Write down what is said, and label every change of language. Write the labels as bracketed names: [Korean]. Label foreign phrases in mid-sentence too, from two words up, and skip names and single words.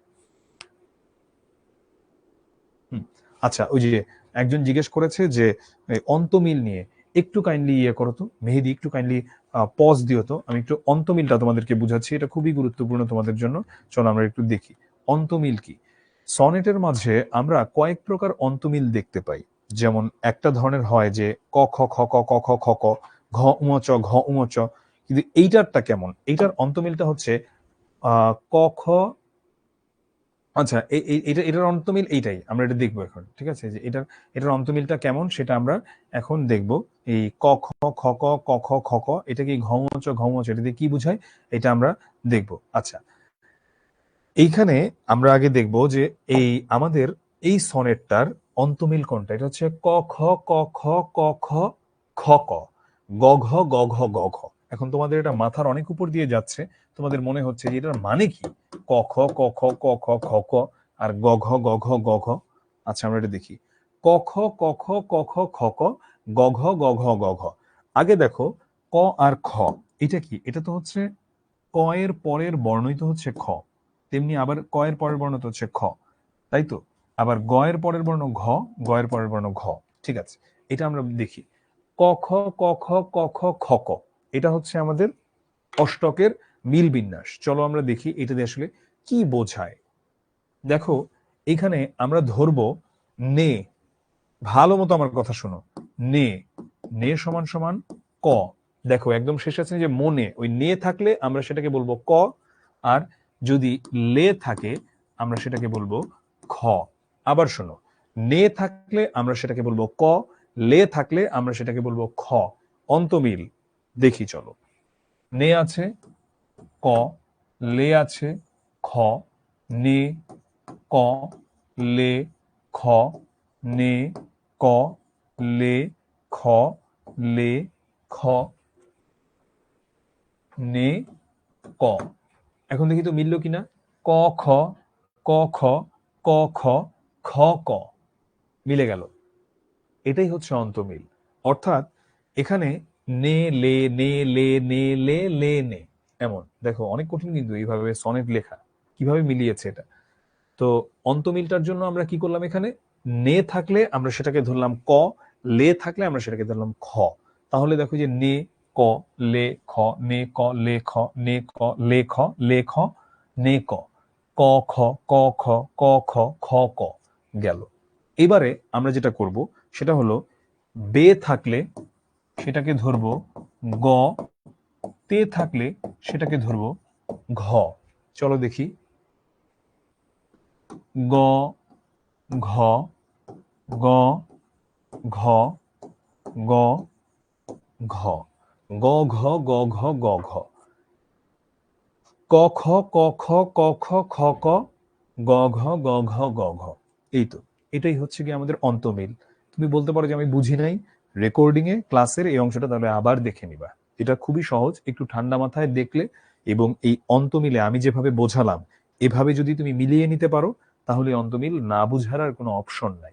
[Bangla] আচ্ছা, ওই যে একজন জিজ্ঞেস করেছে যে অন্তমিল নিয়ে একটু কাইন্ডলি ইয়ে করো তো মেহেদি, একটু কাইন্ডলি পজ দিও তো, আমি একটু অন্তমিলটা তোমাদেরকে বুঝাচ্ছি, এটা খুবই গুরুত্বপূর্ণ তোমাদের জন্য। চলো আমরা একটু দেখি অন্তমিল কি। সনেটের মাঝে আমরা কয়েক প্রকার অন্তমিল দেখতে পাই। যেমন একটা ধরনের হয় যে ক খ খ ক ক খ খ ক, ঘ উমচ ঘ উমচ। কিন্তু এইটারটা কেমন? এইটার অন্তমিলটা হচ্ছে ক খ। আচ্ছা, এটার অন্তমিল এইটাই, আমরা এটা দেখবো এখন, ঠিক আছে? যে এটার অন্তমিলটা কেমন সেটা আমরা এখন দেখবো। এই ক খ খ ক ক খ খ ক, এটা কি ঘমচ ঘমচ, এটা দিয়ে কি বুঝায় এটা আমরা দেখবো। আচ্ছা, এইখানে আমরা আগে দেখবো যে এই আমাদের এই সনেটটার অন্তমিল কোনটা। এটা হচ্ছে ক খ ক খ ক খ খ ক, গ ঘ গ ঘ গ ঘ। এখন তোমাদের এটা মাথার অনেক উপর দিয়ে যাচ্ছে, তোমাদের মনে হচ্ছে যে এটার মানে কি, ক খ ক খ ক খ খ ক আর গ ঘ গ ঘ গ ঘ। আচ্ছা, আমরা এটা দেখি। ক খ ক খ ক খ খ ক, গ ঘ গ ঘ গ ঘ। আগে দেখো ক আর খ, এটা কি? এটা তো হচ্ছে ক এর পরের বর্ণই তো হচ্ছে খ, তেমনি আবার ক এর পরের বর্ণ তো হচ্ছে খ, তাই তো? আবার গ এর পরের বর্ণ ঘ, গ এর পরের বর্ণ ঘ। ঠিক আছে, এটা আমরা দেখি। ক খ ক খ ক খ খ ক, এটা হচ্ছে আমাদের অষ্টকের মিল বিন্যাস। চলো আমরা দেখি এটা দিয়ে আসলে কি বোঝায়। দেখো, এখানে আমরা ধরবো নে, ভালো মতো আমার কথা শোনো। নে, নে সমান সমান ক। দেখো একদম শেষ আছে যে মনে, ওই নে থাকলে আমরা সেটাকে বলবো ক, আর যদি লে থাকে আমরা সেটাকে বলবো খ। আবার শোনো, নে থাকলে আমরা সেটাকে বলবো ক, লে থাকলে আমরা সেটাকে বলবো খ। অন্তমিল দেখি চলো। নে আছে ক, লে আছে খ, নে ক, লে খ, নে ক, লে খ, লে খ, নে ক। এখন দেখি তো মিললো কিনা। ক খ, ক খ, ক খ, খ ক, মিলে গেল। এটাই হচ্ছে অন্তমিল। অর্থাৎ এখানে নে লে নে লে নে লে লে নে, এমন। দেখো অনেক কঠিন কিন্তু এইভাবে সনেট লেখা, কিভাবে মিলিয়েছে এটা। তো অন্তমিলটার জন্য আমরা কি করলাম, এখানে নে থাকলে আমরা সেটাকে ধরলাম ক, লে থাকলে আমরা সেটাকে ধরলাম খ। তাহলে দেখো যে নে ক লে খ, নে ক লে খ, নে ক লে খ, লে খ নে ক, ক খ ক খ ক খ খ ক গেল। এবারে আমরা যেটা করব সেটা হলো বে থাকলে সেটাকে ধরবো গ, তে থাকলে সেটাকে ধরবো ঘ। চলো দেখি। গ ঘ, গ ঘ, গ ঘ, গ ঘ গ ঘ গ ঘ, ক খ ক খ ক খ খ ক, গ ঘ গ ঘ গ ঘ। এই তো, এটাই হচ্ছে কি আমাদের অন্তমিল। তুমি বলতে পারো যে আমি বুঝি নাই, রেকর্ডিং এ ক্লাসের এই অংশটা তাহলে আবার দেখে নিবা। এটা খুবই সহজ, একটু ঠান্ডা মাথায় দেখলে এবং এই অন্তমিলে আমি যেভাবে বোঝালাম এভাবে যদি তুমি মিলিয়ে নিতে পারো তাহলে অন্তমিল না বুঝার আর কোনো অপশন নাই।